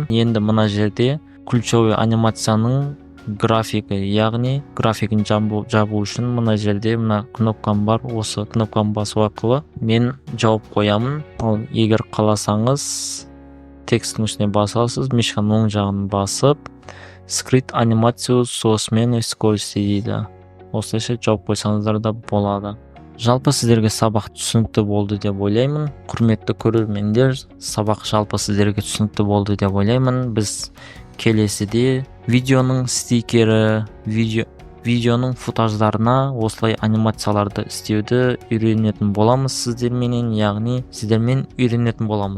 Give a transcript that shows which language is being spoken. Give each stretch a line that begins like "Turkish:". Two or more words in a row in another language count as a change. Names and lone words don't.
Kazakh: Енді мына жерде ключевой анимацияның графигі, яғни графигін жабу үшін мына жерде мына кнопкам бар. Осы кнопканы басу арқылы мен жауып қоямын. Ал егер қаласаңыз, тексттің үстіне басасыз, мишканың оң жағын басып,
Russian: скрит анимацию со сменой скорости
Kazakh: дейді. Осылайша жауып қойсаңыздар да болады. Жалпы сіздерге сабақ түсінікті болды деп ойлаймын. Құрметті көрермендер, сабақ жалпы сіздерге түсінікті болды деп ойлаймын. Біз келесіде видеоның стикері, видеоның футаждарына осылай анимацияларды істеуді үйренетін боламыз сіздермен, яғни сіздермен үйренетін боламыз.